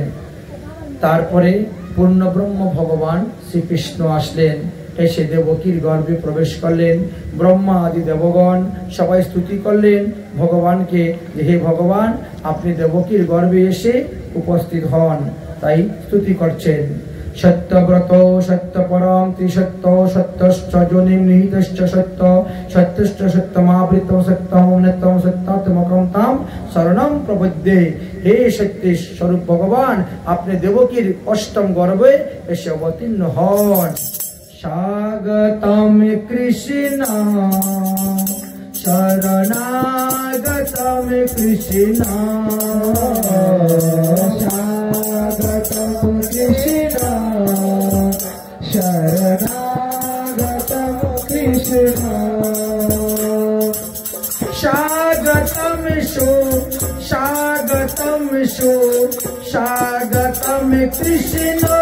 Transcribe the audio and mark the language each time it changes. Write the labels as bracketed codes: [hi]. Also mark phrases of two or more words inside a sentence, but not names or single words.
[bn] তারপরে পূর্ণব্রহ্ম ভগবান শ্রীকৃষ্ণ আসলেন, এসে দেবকীর গর্ভে প্রবেশ করলেন। ব্রহ্মা আদি দেবগণ সবাই স্তুতি করলেন ভগবানকে, যে হে ভগবান, আপনি দেবকীর গর্ভে এসে উপস্থিত হন, তাই স্তুতি করছেন। [sa] সত্যব্রত সত্যপরম ত্রিসত্য সত্যশ্চ যোনিম নিহিতশ্চ সত্য সত্যশ্চ সত্যমাবৃতম সত্যম অমৃতম সত্যাত্মকম তাম শরণম প্রপদ্যে। [bn] হে সত্যি স্বরূপ ভগবান, আপনি দেবকীর 8ম গর্ভে এসে অবতীর্ণ হন। [sa] স্বাগতম কৃষ্ণ শরণাগতম কৃষ্ণ, স্বাগতম কৃষ্ণ শরণাগতম কৃষ্ণ, স্বাগতম সু স্বাগতম সু স্বাগতম কৃষ্ণ,